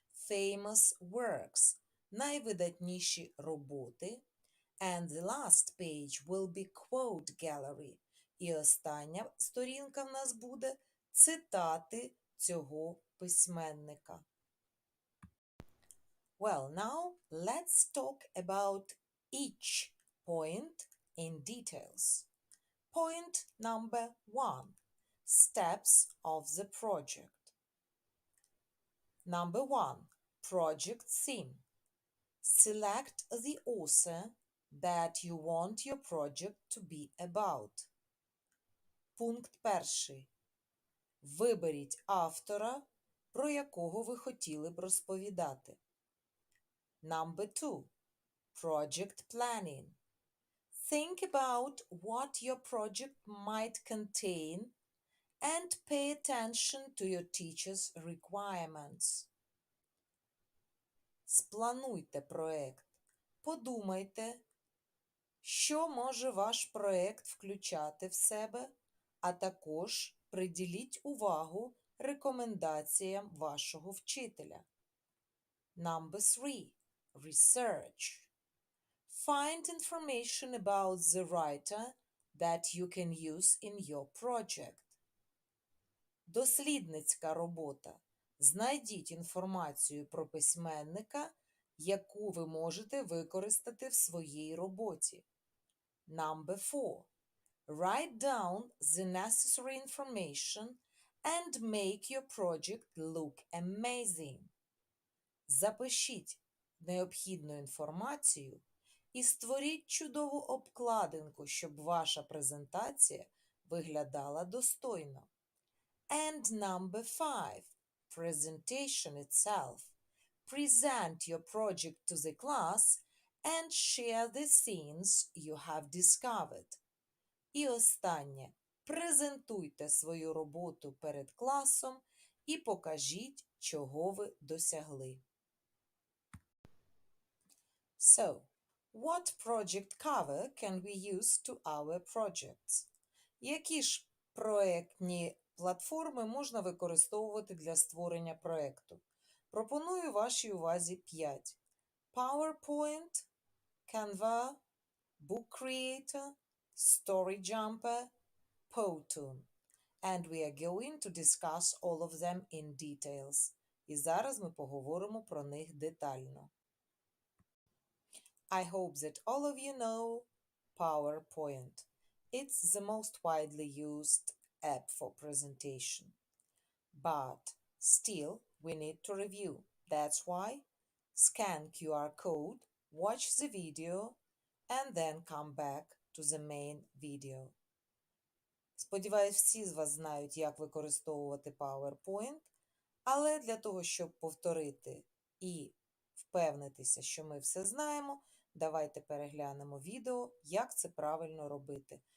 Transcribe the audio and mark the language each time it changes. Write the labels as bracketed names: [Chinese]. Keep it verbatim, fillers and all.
[Ukrainian] Famous Works – найвидатніші роботи. [English] And the last page will be Quote Gallery. [Ukrainian] І остання сторінка в нас буде цитати цього письменника. [English] Well, now let's talk about each point in details. Point number one, steps of the project. Number one, project theme. Select the author that you want your project to be about. [Ukrainian] Пункт перший. Виберіть автора, про якого ви хотіли б розповідати. [English] Number two, project planning. Think about what your project might contain and pay attention to your teacher's requirements. [Ukrainian] Сплануйте проект. Подумайте, що може ваш проект включати в себе, а також приділіть увагу рекомендаціям вашого вчителя. [English] Number three, research. Find information about the writer that you can use in your project. [Ukrainian] Дослідницька робота. Знайдіть інформацію про письменника, яку ви можете використати в своїй роботі. [English] Number four. Write down the necessary information and make your project look amazing. [Ukrainian] Запишіть необхідну інформацію і створіть чудову обкладинку, щоб ваша презентація виглядала достойно. [English] And number five, presentation itself. Present your project to the class and share the things you have discovered. [Ukrainian] І останнє. Презентуйте свою роботу перед класом і покажіть, чого ви досягли. [English] So, what project cover can we use to our projects? [Ukrainian] Які ж проектні платформи можна використовувати для створення проекту? Пропоную вашій увазі п'ять: PowerPoint, Canva, Book Creator, Story Jumper, Powtoon. [English] And we are going to discuss all of them in details. [Ukrainian] І зараз ми поговоримо про них детально. [English] I hope that all of you know PowerPoint. It's the most widely used app for presentation. But still, we need to review. That's why scan Q R code, watch the video, and then come back to the main video. [Ukrainian] Сподіваюсь, всі з вас знають, як використовувати PowerPoint, але для того, щоб повторити і впевнитися, що ми все знаємо, давайте переглянемо відео, як це правильно робити.